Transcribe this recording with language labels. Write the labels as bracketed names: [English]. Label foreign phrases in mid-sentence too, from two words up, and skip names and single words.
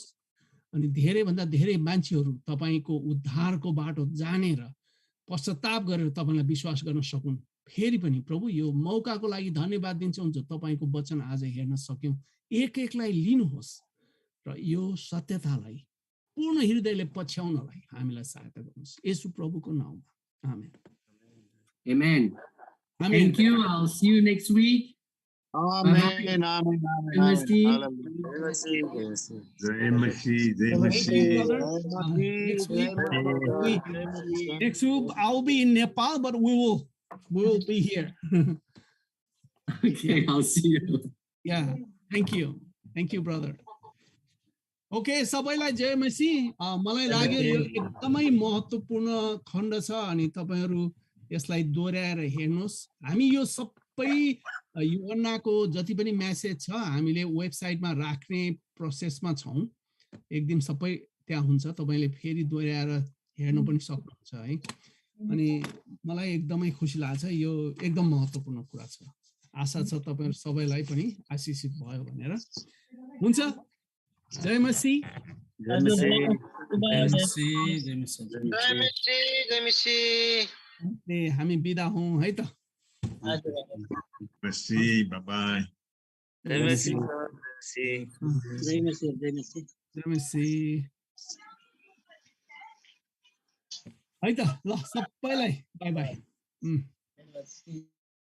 [Nepali] अनि धेरै भन्दा धेरै मान्छेहरू तपाईको उद्धारको बाटो जानेर पश्चाताप गरेर तपाईलाई विश्वास गर्न सकुन्। फेरि पनि प्रभु यो मौकाको लागि धन्यवाद दिन्छौं जो तपाईको वचन आज हेर्न सक्यौं। एक एकलाई लिनुहोस् र यो सत्यतालाई पूर्ण हृदयले पछ्याउनलाई हामीलाई सहायता गर्नुहोस् येशू प्रभुको नाममा। आमेन। [English] Amen. Amen. Thank you. I'll see you next week. Amen. Amen. Next week I'll be in Nepal, but we will be here. Okay, I'll see you. Yeah, thank you brother. [Nepali] Okay, सबैलाई जय मसीह। मलाई लाग्यो यो एकदमै महत्त्वपूर्ण खण्ड छ अनि तपाईहरु यसलाई दोहोर्याएर हेर्नुस्। हामी यो सबै यूहन्नाको जति पनि मेसेज छ हामीले वेबसाइटमा राख्ने प्रोसेसमा छौं। एक दिन सबै त्यहाँ हुन्छ, तपाईले फेरि दोहोर्याएर हेर्न पनि सक्नुहुन्छ है। अनि मलाई एकदमै खुसी लाग्छ, यो एकदम महत्त्वपूर्ण कुरा छ। आशा छ तपाईहरु सबैलाई पनि आशीषित भयो भनेर। हुन्छ, जय मसीह। जय मसीह। जय मसीह। जय मसीह। हामी बिदा हौं है त। मसीह, [English] bye bye. [Nepali] जय मसीह। Jai Masih. जय मसीह। है त, ल सबैलाई [English] bye bye.